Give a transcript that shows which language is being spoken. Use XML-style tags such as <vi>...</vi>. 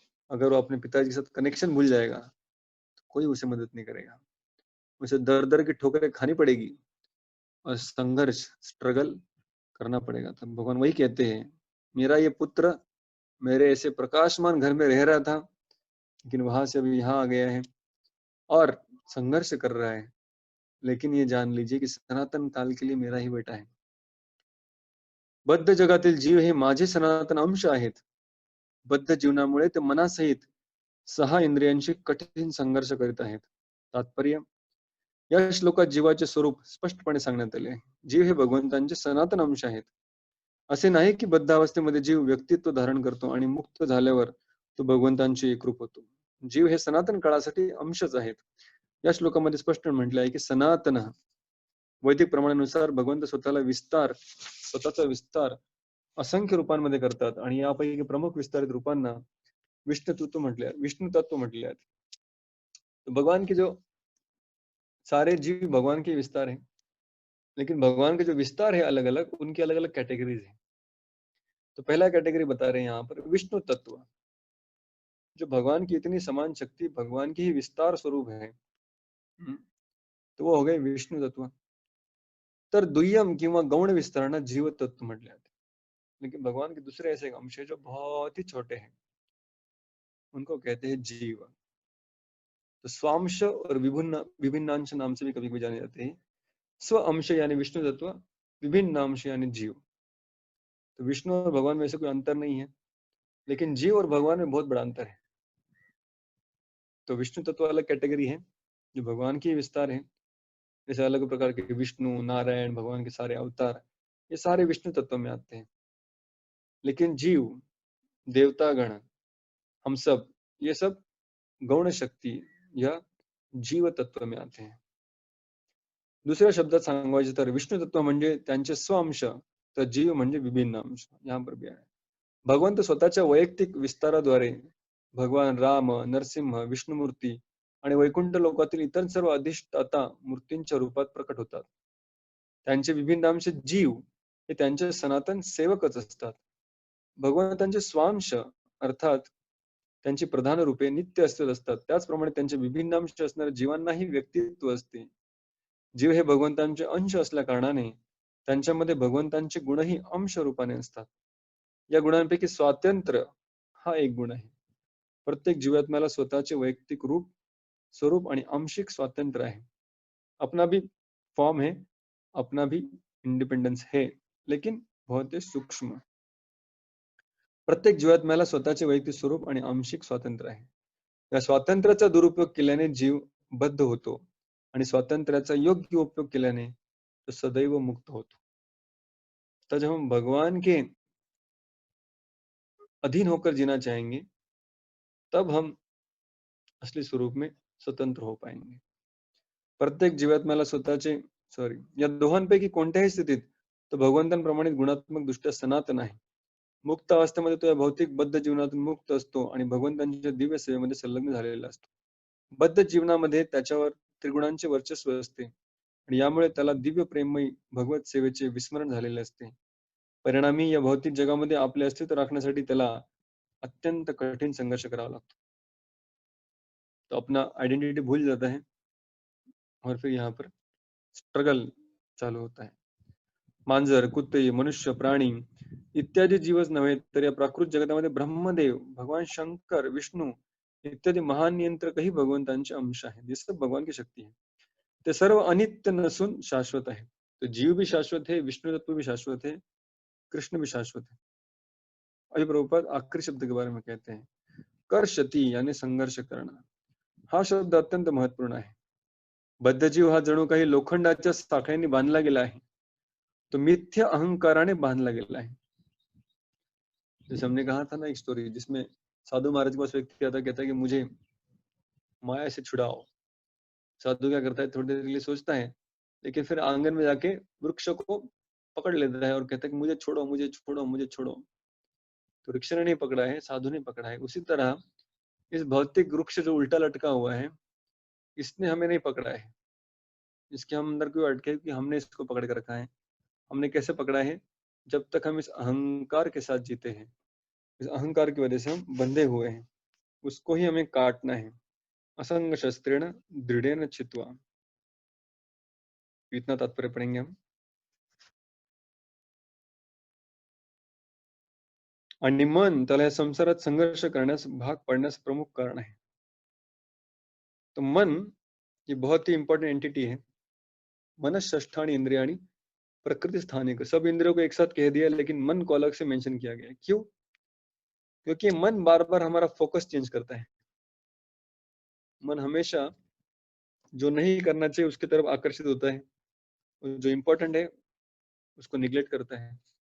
<hi>अगर वो अपने पिताजी के साथ कनेक्शन भूल जाएगा तो कोई उसे मदद नहीं करेगा, उसे दर दर की ठोकरें खानी पड़ेगी और संघर्ष, स्ट्रगल करना पड़ेगा। तब भगवान वही कहते हैं, मेरा ये पुत्र मेरे ऐसे प्रकाशमान घर में रह रहा था, लेकिन वहां से अभी यहाँ आ गया है और संघर्ष कर रहा है, लेकिन ये जान लीजिए कि सनातन काल के लिए मेरा ही बेटा है।</hi> <mr>बद्ध जगातील जीव हे माझे सनातन अंश आहेत, बद्ध जीवनामुळे ते मनासहित 6 इंद्रियांशी कठीण संघर्ष करीत आहेत. तात्पर्य या श्लोकात जीवाचे स्वरूप स्पष्टपणे सांगण्यात आले आहे. जीव हे भगवंतांचे सनातन अंश आहेत. असे नाही की बद्ध अवस्थेमध्ये जीव व्यक्तित्व धारण करतो आणि मुक्त झाल्यावर तो भगवंतांशी एकरूप होतो. जीव हे सनातन काळासाठी अंशच आहेत. या श्लोकामध्ये स्पष्ट म्हटले आहे की सनातन वैदिक प्रमाणानुसार भगवंत स्वतःचा विस्तार असंख्य रूपांमध्ये करतात आणि यापैकी प्रमुख विस्तारित रूपांना विष्णु तत्व म्हटले आहेत.</mr> <hi>तो भगवान के जो सारे जीव भगवान के विस्तार है, लेकिन भगवान के जो विस्तार है अलग अलग, उनकी अलग अलग कैटेगरीज है। तो पहला कैटेगरी बता रहे हैं यहाँ पर विष्णु तत्व, जो भगवान की इतनी समान शक्ति भगवान की ही विस्तार स्वरूप है। तो वो हो गए विष्णु तत्व.</hi> <mr>तर दुय्यम किंवा गौण विस्तारणा जीव तत्व म्हटले जाते.</mr> <hi>लेकिन भगवान के दूसरे ऐसे अंश है जो बहुत ही छोटे हैं, उनको कहते हैं जीव. तो स्वांश और विभिन्न विभिन्नांश नाम से भी कभी कभी जाने जाते हैं. स्व अंश यानी विष्णु तत्व, विभिन्न अंश यानी जीव. तो विष्णु और भगवान में से कोई अंतर नहीं है, लेकिन जीव और भगवान में बहुत बड़ा अंतर है. तो विष्णु तत्व अलग कैटेगरी है जो भगवान की विस्तार है. जैसे अलग प्रकार के विष्णु, नारायण, भगवान के सारे अवतार, ये सारे विष्णु तत्व में आते हैं. लेकिन जीव, देवतागण, हम सब, ये सब गौण शक्ती या जीव तत्व में आते हैं.</hi> <mr>दुसऱ्या शब्दात सांगायचे तर विष्णु तत्व म्हणजे त्यांचे स्वअंश, तर जीव म्हणजे विभिन्न अंश.</mr> <hi>यहाँ पर भी</hi> <mr>आहे. भगवंत स्वतःच्या वैयक्तिक विस्ताराद्वारे भगवान राम, नरसिंह, विष्णुमूर्ती आणि वैकुंठ लोकातील इतर सर्व अधिष्ठाता मूर्तींच्या रूपात प्रकट होतात. त्यांचे विभिन्न अंश जीव हे त्यांचे सनातन सेवकच असतात. भगवंतांचे स्वांश अर्थात त्यांची प्रधान रूपे नित्य अस्तित्वात असतात. त्याचप्रमाणे त्यांचे विभिन्न अंश असणाऱ्या जीवांनाही व्यक्तित्व असते. जीव हे भगवंतांचे अंश असल्या कारणाने त्यांच्यामध्ये भगवंतांचे गुणही अंश रूपाने असतात. या गुणांपैकी स्वातंत्र्य हा एक गुण आहे. प्रत्येक जीवात्म्याला स्वतःचे वैयक्तिक रूप, स्वरूप आणि आंशिक स्वातंत्र्य आहे.</mr> <hi>अपना भी फॉर्म है, अपना भी इंडिपेंडेंस है, लेकिन बहुत ही सूक्ष्म.</hi> <mr>प्रत्येक जीवात्म्याला स्वतःचे वैयक्तिक स्वरूप आणि आंशिक स्वातंत्र्य आहे. या स्वातंत्र्याचा दुरुपयोग केल्याने जीव बद्ध होतो आणि स्वातंत्र्याचा योग्य उपयोग केल्याने तो सदैव मुक्त होतो.</mr> <hi>तो जब हम भगवान के अधीन होकर जीना चाहेंगे, तब हम असली स्वरूप में स्वतंत्र हो पाएंगे.</hi> <mr>प्रत्येक जीवात्म्याला स्वतःचे या दोहांपैकी कोणत्याही स्थितीत तो भगवंतांप्रमाणे गुणात्मक दृष्ट्या सनातन आहे. मुक्त अवस्थेमध्ये तो या भौतिक बद्ध जीवनातून मुक्त असतो आणि भगवंतांच्या दिव्य सेवेमध्ये संलग्न झालेला असतो. बद्ध जीवनामध्ये त्याच्यावर त्रिगुणांचे वर्चस्व असते आणि यामुळे त्याला दिव्य प्रेममयी भगवत सेवेचे विस्मरण झालेले असते. परिणामी या भौतिक जगामध्ये आपले अस्तित्व राखण्यासाठी त्याला अत्यंत कठीण संघर्ष करावा लागतो.</mr> <hi>तो अपना आइडेंटिटी भूल जाता है और फिर यहाँ पर स्ट्रगल चालू होता है.</hi> <mr>मांजर, कुत्ते, मनुष्य, प्राणी इत्यादी जीवच नव्हे तर या प्राकृत जगतामध्ये ब्रह्मदेव, भगवान शंकर, विष्णू इत्यादी महान नियंत्रकही भगवंतांचे अंश आहेत.</mr> <hi>ये सब भगवान की शक्ति है.</hi> <mr>ते सर्व अनित्य नसून शाश्वत आहे.</mr> <hi>तो जीव भी शाश्वत है, विष्णु तत्व भी शाश्वत है, कृष्ण भी शाश्वत है. अभी प्रभुपाद आखिरी शब्द के बारे में कहते हैं, कर्षति यानी संघर्ष करना.</hi> <mr>हा शब्द अत्यंत महत्वपूर्ण आहे. बद्ध जीव हा जणू काही लोखंडाच्या साखळ्यांनी बांधला गेला आहे. तो मिथ्य अहंकाराने बांधला गेला है.</mr> <hi>जैसे हमने कहा था ना एक स्टोरी जिसमें साधु महाराज के पास व्यक्ति आता, कहता है कि मुझे माया से छुड़ाओ. साधु क्या करता है, थोड़ी देर के लिए सोचता है, लेकिन फिर आंगन में जाके वृक्ष को पकड़ लेता है और कहता है कि मुझे छोड़ो, मुझे छोड़ो, मुझे छोड़ो. तो वृक्ष ने नहीं पकड़ा है, साधु ने पकड़ा है. उसी तरह इस भौतिक वृक्ष जो उल्टा लटका हुआ है, इसने हमें नहीं पकड़ा है. इसके हम अंदर क्यों अटके कि हमने इसको पकड़ कर रखा है. हमने कैसे पकड़ा है, जब तक हम इस अहंकार के साथ जीते हैं, इस अहंकार की वजह से हम बंधे हुए हैं, उसको ही हमें काटना है.</hi> <sa>असंग शस्त्रेण दृढ़ेन छित्वा.</sa> <hi>इतना तात्पर्य पढ़ेंगे हम.</hi> <mr>आणि मन त्याला या संसारात संघर्ष करण्यास भाग पडण्यास प्रमुख कारण आहे.</mr> <hi>तो मन ये बहुत ही इंपॉर्टेंट एंटिटी है.</hi> <sa>मन षष्ठानी इंद्रियाणी प्रकृति स्थानिक.</sa> <hi>सब इंद्रियों को एक साथ कह दिया, लेकिन मन को अलग से मेंशन किया गया है. क्यों? क्योंकि मन बार बार हमारा फोकस चेंज करता है। मन हमेशा जो नहीं करना चाहिए उसकी तरफ आकर्षित होता है, और जो इम्पोर्टेंट है उसको निग्लेक्ट करता है।</hi>